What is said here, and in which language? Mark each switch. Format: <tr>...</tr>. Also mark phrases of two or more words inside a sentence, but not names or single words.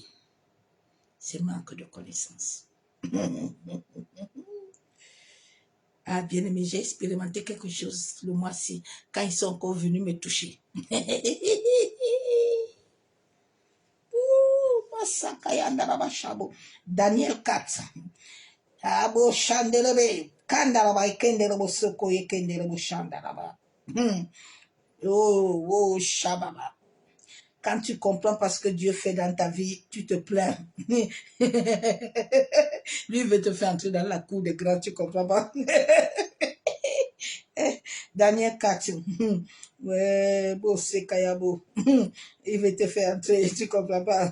<fr>C'est manque de connaissance. Ah, bien aimé, j'ai expérimenté quelque chose le mois-ci quand ils sont encore venus me toucher. Daniel 4. Abo shandelebe. Kandaraba ikenderebo soko ikenderebo shandaraba. Oh, shababa. Quand tu comprends parce que Dieu fait dans ta vie, tu te plains. Lui veut te faire entrer dans la cour des grands, tu comprends pas? Daniel 4. Ouais, beau c'est Kayabo. Il veut te faire entrer, tu comprends pas?</fr>